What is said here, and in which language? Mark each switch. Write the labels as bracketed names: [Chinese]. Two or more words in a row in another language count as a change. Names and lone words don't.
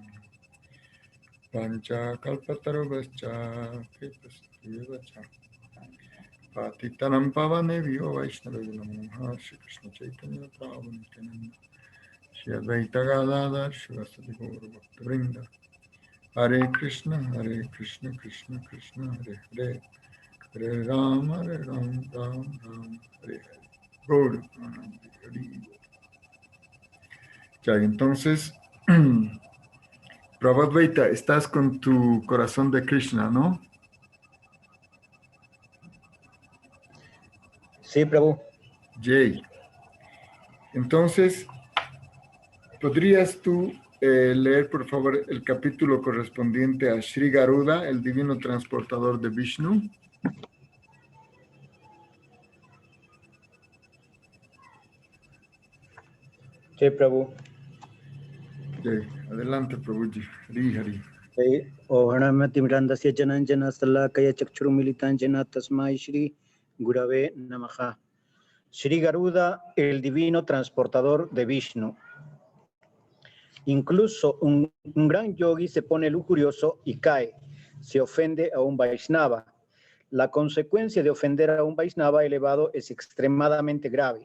[Sanskrit] Pancha Kalpatarubhascha Kripastivacha Patitanam Pavanevyo Vaishnavinam Shri Krishna Chaitanya Prabhu Nityananda Shri Advaita Gadadhar Shivasati Gaura Bhakta Vrinda Hare Krishna Krishna Krishna Hare Hare Hare Ram Ram Ram Hare Hare Gaura Hare. [Spanish] Ya, entonces Prabhadvaita, estás con tu corazón de Krishna, ¿no? Sí, Prabhu. Jay. Entonces, ¿podrías tú leer, por favor, el capítulo correspondiente a Sri Garuda, el divino transportador de Vishnu? Sí, Prabhu. Jay, adelante, [Sanskrit] Prabhuji. Hari Hari. Ohanamati Mirandasya Jananjana Salakaya Chakchurumilitanjana Tasmai Shri Gurave Namaha. [Spanish] Sri Garuda, el divino transportador de Vishnu. Incluso un gran yogi se pone lujurioso y cae, se ofende a un Vaishnava. La consecuencia de ofender a un Vaishnava elevado es extremadamente grave.